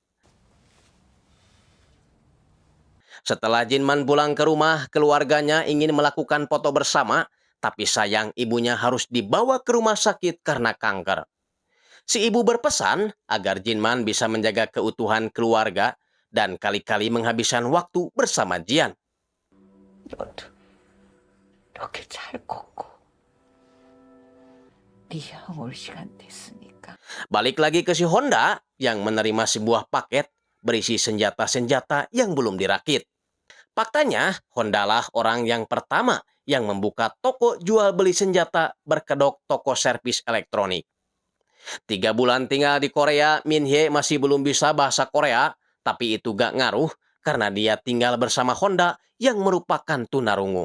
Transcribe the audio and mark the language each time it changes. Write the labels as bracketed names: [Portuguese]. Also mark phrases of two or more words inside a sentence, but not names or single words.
[Indonesian] Setelah Jinman pulang ke rumah, keluarganya ingin melakukan foto bersama, tapi sayang ibunya harus dibawa ke rumah sakit karena kanker. Si ibu berpesan agar Jinman bisa menjaga keutuhan keluarga dan kali-kali menghabiskan waktu bersama Jian. [Korean] 너도 이렇게 잘 걷고 리ang 올 시간 됐으니까. [Indonesian] Balik lagi ke si Honda yang menerima sebuah paket berisi senjata-senjata yang belum dirakit. Faktanya, Honda lah orang yang pertama yang membuka toko jual beli senjata berkedok toko servis elektronik. 3 bulan tinggal di Korea, Min-hye masih belum bisa bahasa Korea, tapi itu gak ngaruh karena dia tinggal bersama Honda yang merupakan tunarungu.